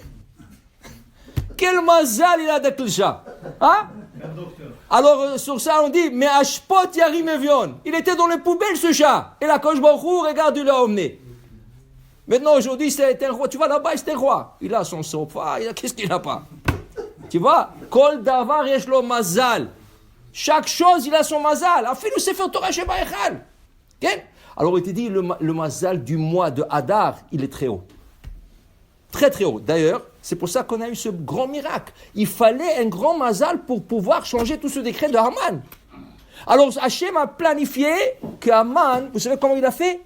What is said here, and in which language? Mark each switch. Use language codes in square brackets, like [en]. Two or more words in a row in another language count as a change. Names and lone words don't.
[fr] Quel mazal il a avec le chat. Hein? Alors, sur ça, on dit, mais [he] אשפות ירים אביון. [fr] Il était dans les poubelles, ce chat. Et la [he] קוש ברוך הוא, [fr] regarde, il l'a emmené. Maintenant, aujourd'hui, c'est un roi. Tu vois, là-bas, c'est un roi. Il a son sofa. Qu'est-ce qu'il n'a pas? Tu vois? [he] כל דבר יש לו מזל. [fr] Chaque chose, il a son mazal. [he] אפילו ספר תורה שבהיכל. [fr] Alors, il te dit, le mazal du mois de Hadar, il est très haut. Très, très haut. D'ailleurs, c'est pour ça qu'on a eu ce grand miracle. Il fallait un grand mazal pour pouvoir changer tout ce décret de Haman. Alors, Hachem a planifié que Haman, vous savez comment il a fait?